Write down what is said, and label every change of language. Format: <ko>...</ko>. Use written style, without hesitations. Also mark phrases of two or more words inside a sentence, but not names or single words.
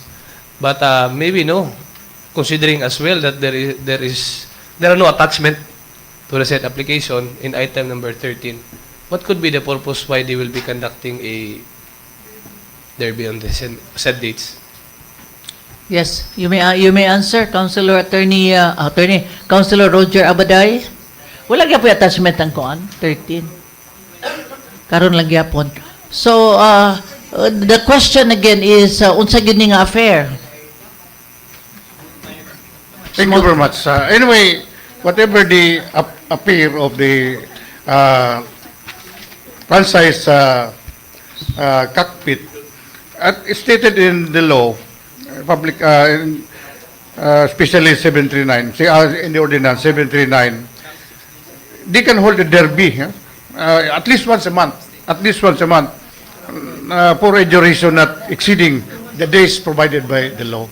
<en>But maybe no, considering as well that there are no attachment to the said application in item number 13. What could be the purpose why they will be conducting a derby on the said dates? Yes, you may answer, Councilor Councilor Roger Abaday.</en> <ceb>Wala gyapon attachment ang kuan 13. Karon lang gyapon.</ceb> <en>So the question again is</en> <ceb>unsa gid ni nga</ceb> <en>affair? Thank you very much. Anyway, whatever the appeal of the franchise cockpit, it's stated in the law, public, especially 739, in the ordinance 739, they can hold a derby at least once a month, for a duration not exceeding the days provided by the law.</en>